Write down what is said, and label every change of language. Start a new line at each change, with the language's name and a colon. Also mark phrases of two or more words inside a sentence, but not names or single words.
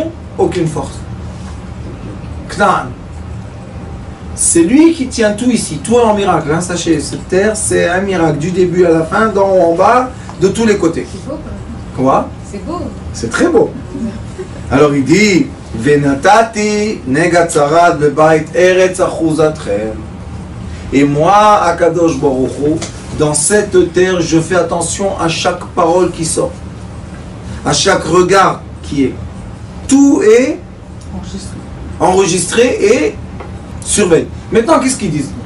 French: Aucune force. Knaan. C'est lui qui tient tout ici, tout est en miracle. Hein, sachez, cette terre, c'est un miracle, du début à la fin, d'en haut en bas, de tous les côtés. C'est beau. Quoi? C'est beau. C'est très beau. Alors il dit,
Hebrew: ונתתי נגע צרעת בבית ארץ אחוזתכם.
French: Et moi,
Hebrew: הקדוש ברוך הוא,
French: dans cette terre, je fais attention à chaque parole qui sort, à chaque regard qui est. Tout est enregistré et surveillé. Maintenant, qu'est-ce qu'ils disent?